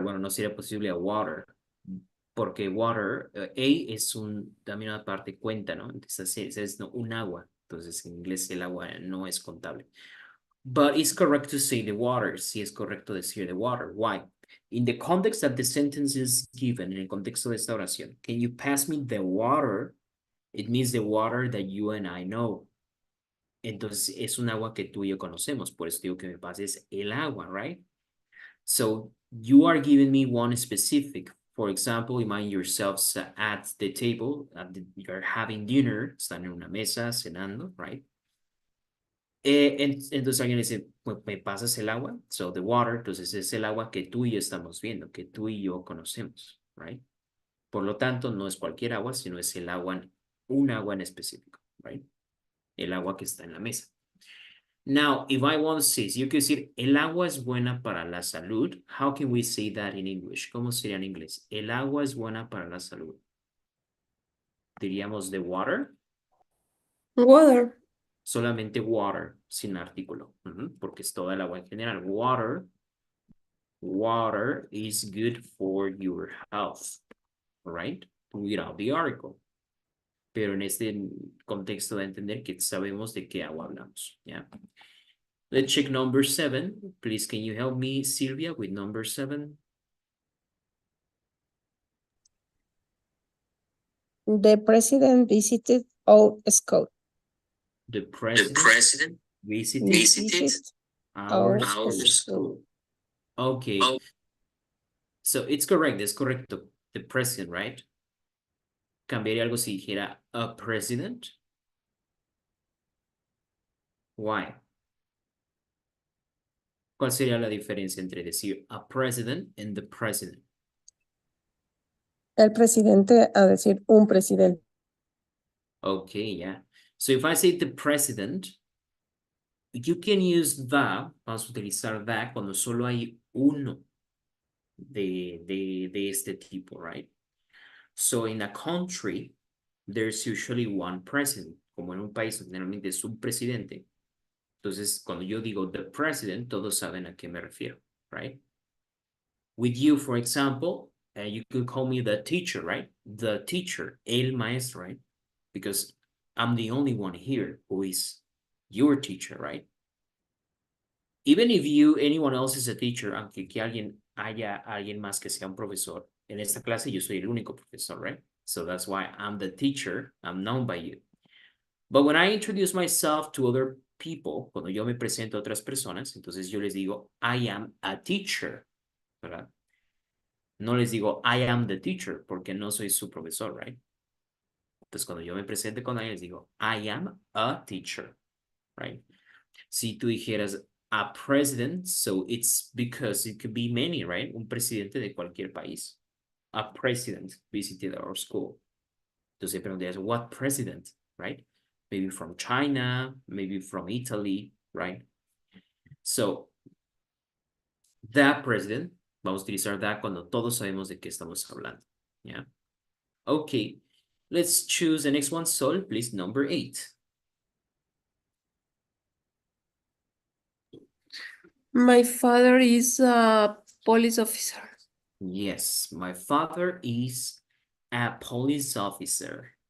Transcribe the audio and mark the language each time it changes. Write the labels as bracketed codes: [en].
[es] Bueno, no sería posible a water. Porque water, A es también una parte cuenta, ¿no? Entonces es no, un agua. Entonces en inglés el agua no es contable. [en] But it's correct to say the water. [es] Sí es correcto decir the water. [en] Why? In the context that the sentence is given, [es] en el contexto de esta oración, [en] can you pass me the water? It means the water that you and I know. [es] Entonces es un agua que tú y yo conocemos. Por eso digo que me pases el agua, right? [en] So you are giving me one specific. For example, imagine yourselves at the table, you're having dinner, [es] están en una mesa cenando, [en] right? [es] Entonces alguien dice, ¿me pasas el agua? So the water, entonces es el agua que tú y yo estamos viendo, que tú y yo conocemos, right? Por lo tanto, no es cualquier agua, sino es el agua, un agua en específico, right? El agua que está en la mesa. [en] Now, if I want to say, [es] si yo quiero decir, el agua es buena para la salud, [en] how can we say that in English? [es] ¿Cómo sería en inglés? El agua es buena para la salud. Diríamos the water. [en] Water. [es] Solamente water, sin artículo, porque es toda el agua en general. [en] Water is good for your health, right? Without the article. [es] Pero en este contexto de entender que sabemos de qué agua hablamos, ¿ya? [en] Let's check number 7. Please, can you help me, Silvia, with number 7? The president visited our school. The president visited our school. Okay. So it's correct, it's correcto. The president, right? [es] Cambiaría algo si dijera [en] a president. Why? [es] ¿Cuál sería la diferencia entre decir a president and the president? El presidente a decir un presidente. [en] Okay, yeah. So if I say the president, you can use the, [es] vamos a utilizar [en] the [es] cuando solo hay uno de este tipo, [en] right? So in a country, there's usually one president. [es] Como en un país, generalmente es un presidente. Entonces, cuando yo digo the president, todos saben a qué me refiero, right? [en] With you, for example, you could call me the teacher, right? The teacher, [es] el maestro, [en] right? Because I'm the only one here who is your teacher, right? Even if anyone else is a teacher, [es] aunque que haya alguien más que sea un profesor, en esta clase yo soy el único profesor, right? [en] So that's why I'm the teacher, I'm known by you. But when I introduce myself to other people, [es] cuando yo me presento a otras personas, entonces yo les digo, [en] I am a teacher, [es] ¿verdad? No les digo, [en] I am the teacher, [es] porque no soy su profesor, right? Entonces cuando yo me presente con alguien, les digo, [en] I am a teacher, [es] right? Si tú dijeras [en] a president, so it's because it could be many, right? [es] Un presidente de cualquier país. [en] A president visited our school. [es] Entonces preguntarías, [en] what president, right? Maybe from China, maybe from Italy, right? [es] So, the president, vamos a utilizar that cuando todos sabemos de qué estamos hablando, [en] Yeah. Okay. Let's choose the next one. Sol, please, number 8. My father is a police officer. Yes, my father is a police officer.